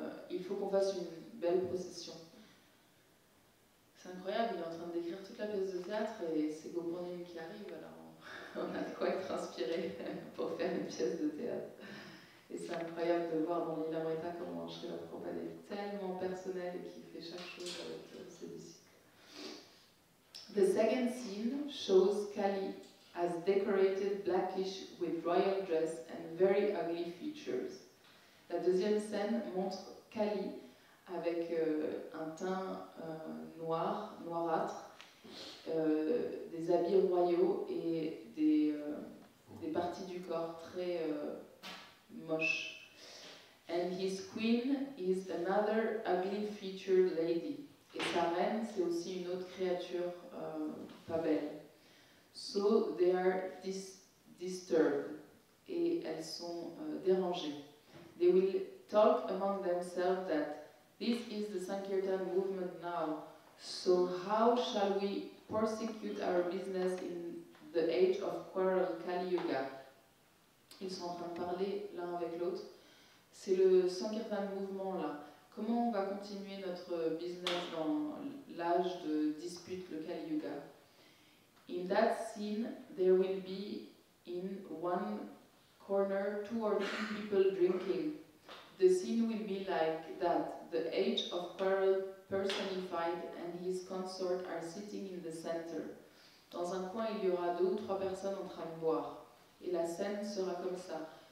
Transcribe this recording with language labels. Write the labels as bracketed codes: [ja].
[fr] Il faut qu'on fasse une belle procession. C'est incroyable, il est en train de décrire toute la pièce de théâtre et c'est Gopurnim qui arrive, alors on a de quoi être inspiré pour faire une pièce de théâtre. Et c'est incroyable de voir dans l'Ilamrita comment Srila Prabhupada est tellement personnel et qui fait chaque chose avec ses disciples. [en] The second scene shows Kali as decorated blackish with royal dress and very ugly features. [fr] La deuxième scène montre Kali avec un teint noirâtre, des habits royaux et des parties du corps très moches. [en] And his queen is another ugly featured lady. [fr] Et sa reine, c'est aussi une autre créature pas belle. [en] So they are disturbed. [fr] Et elles sont dérangées. [en] They will talk among themselves that this is the Sankirtan movement now, so how shall we prosecute our business in the age of quarrel Kali Yuga? [fr] Ils sont en train de parler l'un avec l'autre. C'est le Sankirtan mouvement là. Comment on va continuer notre business dans l'âge de dispute, le Kali Yuga? [en] In that scene, there will be in one corner 2 or 3 people drinking. The scene will be like that. The age of quarrel personified and his consort are sitting in the center. [fr] Dans un coin, il y aura 2 ou 3 personnes en train de boire. Et la scène sera comme ça.